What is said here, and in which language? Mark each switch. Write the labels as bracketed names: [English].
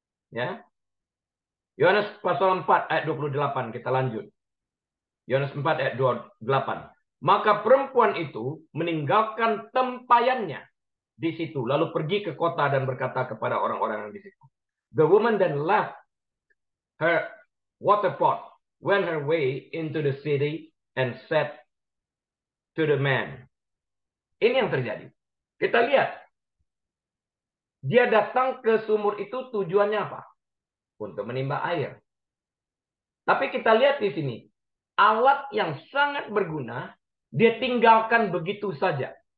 [Indonesian] Ya. Yohanes pasal 4 ayat 28, kita lanjut. Yohanes 4 ayat 28. Maka perempuan itu meninggalkan tempayannya di situ, lalu pergi ke kota dan berkata kepada orang-orang yang di situ. [English] The woman then left her water pot, went her way into the city, and said to the man. [Indonesian] Ini yang terjadi. Kita lihat. Dia datang ke sumur itu tujuannya apa? Untuk menimba air. Tapi kita lihat di sini. Alat yang sangat berguna, dia tinggalkan begitu saja.